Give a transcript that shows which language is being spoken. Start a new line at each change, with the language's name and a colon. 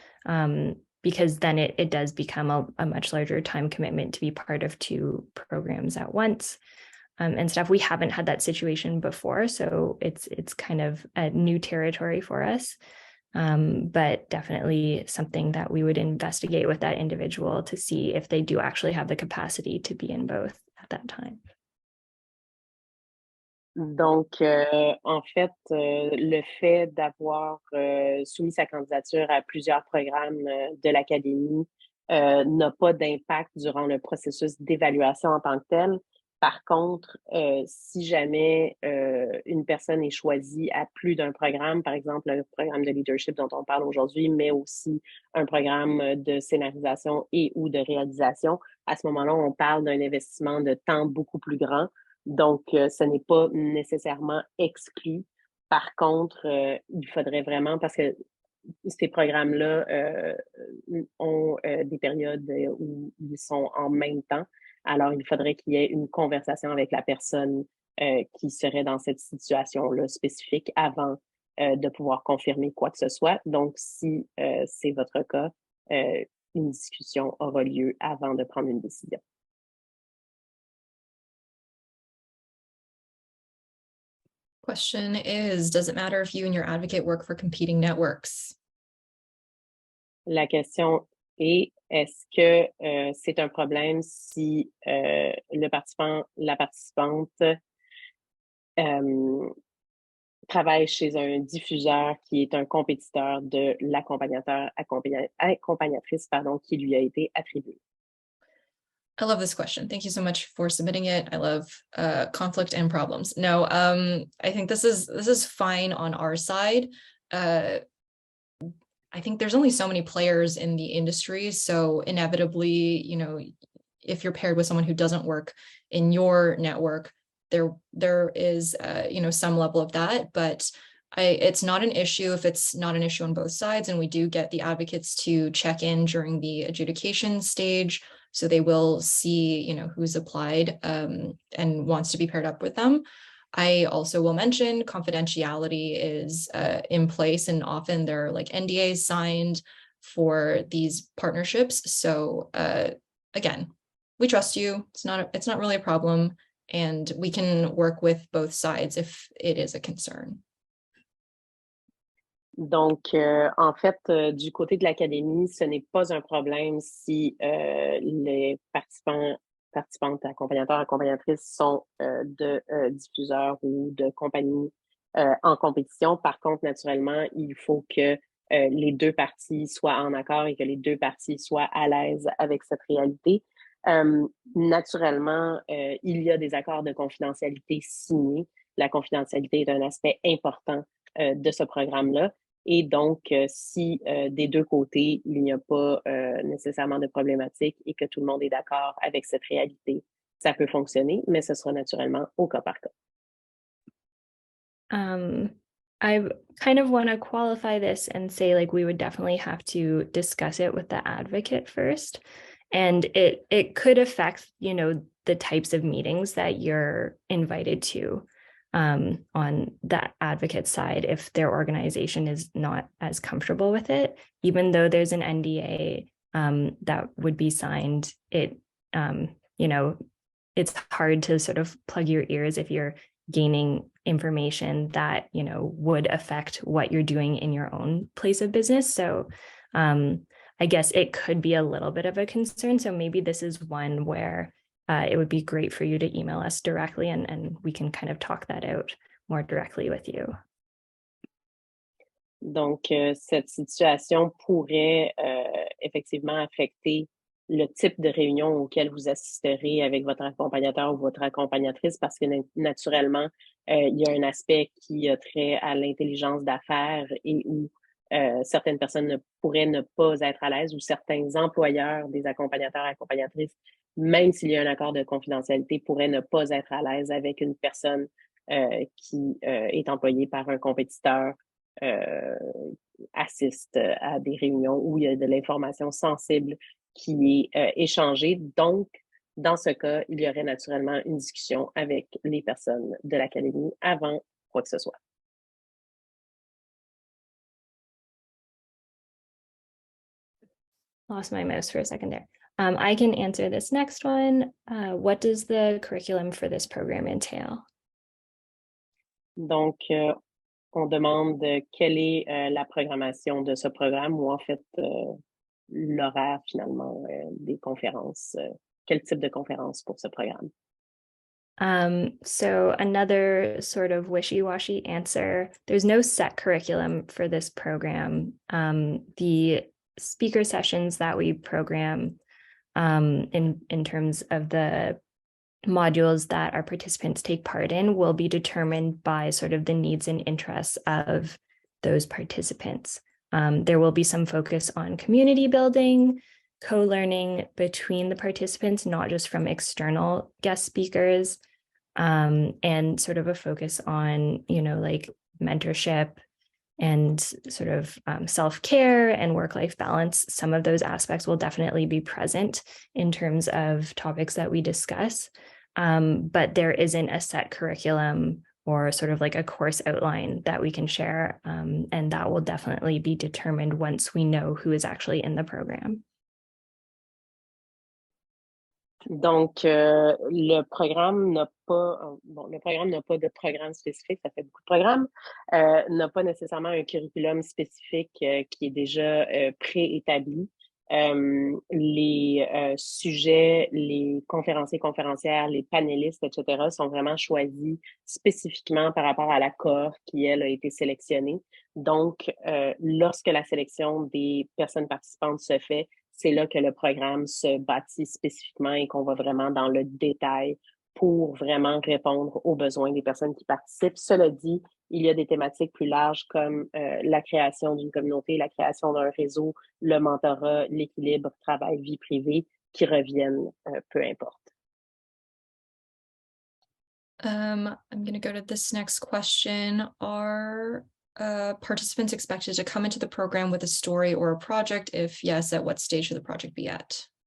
English: Because then it does become a much larger time commitment to be part of two programs at once and stuff. We haven't had that situation before, so it's kind of a new territory for us, but definitely something that we would investigate with that individual to see if they do actually have the capacity to be in both at that time.
French: Donc, en fait, le fait d'avoir soumis sa candidature à plusieurs programmes de l'Académie n'a pas d'impact durant le processus d'évaluation en tant que tel. Par contre, si jamais une personne est choisie à plus d'un programme, par exemple le programme de leadership dont on parle aujourd'hui, mais aussi un programme de scénarisation et ou de réalisation, à ce moment-là, on parle d'un investissement de temps beaucoup plus grand. Donc, ce n'est pas nécessairement exclu. Par contre, il faudrait vraiment, parce que ces programmes-là ont des périodes où ils sont en même temps. Alors, il faudrait qu'il y ait une conversation avec la personne qui serait dans cette situation-là spécifique avant de pouvoir confirmer quoi que ce soit. Donc, si c'est votre cas, une discussion aura lieu avant de prendre une décision.
English: Question is, does it matter if you and your advocate work for competing networks?
French: La question est, est-ce que c'est un problème si le participant, la participante travaille chez un diffuseur qui est un compétiteur de l'accompagnateur, accompagnatrice, pardon, qui lui a été attribué?
English: I love this question. Thank you so much for submitting it. I love conflict and problems. No, I think this is fine on our side. I think there's only so many players in the industry, so inevitably, you know, if you're paired with someone who doesn't work in your network, there is you know, some level of that, but it's not an issue if it's not an issue on both sides, and we do get the advocates to check in during the adjudication stage. So they will see, you know, who's applied and wants to be paired up with them. I also will mention confidentiality is in place, and often there are like NDAs signed for these partnerships. So again, we trust you. It's not really a problem, and we can work with both sides if it is a concern.
French: Donc, en fait, du côté de l'académie, ce n'est pas un problème si les participantes, accompagnateurs, accompagnatrices sont de diffuseurs ou de compagnies en compétition. Par contre, naturellement, il faut que les deux parties soient en accord et que les deux parties soient à l'aise avec cette réalité. Naturellement, il y a des accords de confidentialité signés. La confidentialité est un aspect important de ce programme-là. Et donc, si des deux côtés, il n'y a pas nécessairement de problématique et que tout le monde est d'accord avec cette réalité, ça peut fonctionner, mais ce sera naturellement au cas par cas.
English: I kind of want to qualify this and say, like, we would definitely have to discuss it with the advocate first. And it could affect, you know, the types of meetings that you're invited to. On that advocate side, if their organization is not as comfortable with it, even though there's an NDA that would be signed, you know, it's hard to sort of plug your ears if you're gaining information that, you know, would affect what you're doing in your own place of business. So I guess it could be a little bit of a concern. So maybe this is one where it would be great for you to email us directly and we can kind of talk that out more directly with you.
French: Donc, cette situation pourrait effectivement affecter le type de réunion auquel vous assisterez avec votre accompagnateur ou votre accompagnatrice parce que naturellement, il y a un aspect qui a trait à l'intelligence d'affaires et où certaines personnes pourraient ne pas être à l'aise ou certains employeurs des accompagnateurs et accompagnatrices, même s'il y a un accord de confidentialité, pourraient ne pas être à l'aise avec une personne qui est employée par un compétiteur, assiste à des réunions où il y a de l'information sensible qui est échangée. Donc, dans ce cas, il y aurait naturellement une discussion avec les personnes de l'académie avant quoi que ce soit.
English: Lost my mouse for a second there. I can answer this next one. What does the curriculum for this program entail?
French: Donc, on demande quelle est la programmation de ce programme ou en fait l'horaire finalement des conférences. Quel type de conférence pour ce programme?
English: So another sort of wishy-washy answer, there's no set curriculum for this program. The speaker sessions that we program in terms of the modules that our participants take part in will be determined by sort of the needs and interests of those participants. There will be some focus on community building, co-learning between the participants, not just from external guest speakers, and sort of a focus on, you know, like mentorship and sort of self-care and work-life balance, some of those aspects will definitely be present in terms of topics that we discuss. But there isn't a set curriculum or sort of like a course outline that we can share. And that will definitely be determined once we know who is actually in the program.
French: Donc, le programme n'a pas, de programme spécifique, ça fait beaucoup de programmes, n'a pas nécessairement un curriculum spécifique qui est déjà préétabli. Les sujets, les conférenciers, conférencières, les panélistes, etc., sont vraiment choisis spécifiquement par rapport à la cohorte qui, elle, a été sélectionnée. Donc, lorsque la sélection des personnes participantes se fait, c'est là que le programme se bâtit spécifiquement et qu'on va vraiment dans le détail pour vraiment répondre aux besoins des personnes qui participent. Cela dit, il y a des thématiques plus larges comme la création d'une communauté, la création d'un réseau, le mentorat, l'équilibre, travail, vie privée, qui reviennent, peu importe.
English: I'm going to go to this next question. Are participants expected to come into the program with a story or a project? If yes, at what stage should the project be at?